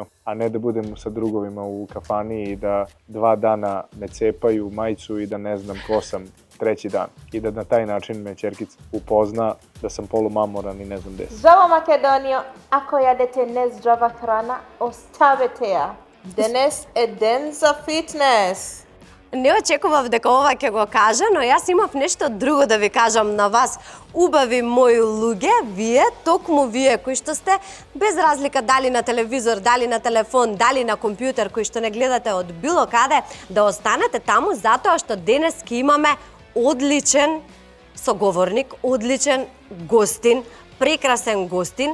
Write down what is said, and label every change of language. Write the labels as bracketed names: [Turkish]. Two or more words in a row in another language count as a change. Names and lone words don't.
[Serbian] A ne da budem sa drugovima u kafani i da 2 dana me cepaju majicu i da ne znam ko sam 3. dan. I da na taj način me ćerkica upozna da sam polumamoran i ne znam gde sam. [Macedonian] Здраво Македонијо, ако јадете нездрава храна, оставите ја. Денес е ден за фитнес. Не очекував дека ова ќе го кажа, но јас имав нешто друго да ви кажам на вас. Убави мои луѓе, вие, токму вие, кои што сте, без разлика дали на телевизор, дали на телефон, дали на компјутер, кои што не гледате од било каде, да останете таму затоа што денес ќе имаме одличен соговорник, одличен гостин, прекрасен гостин.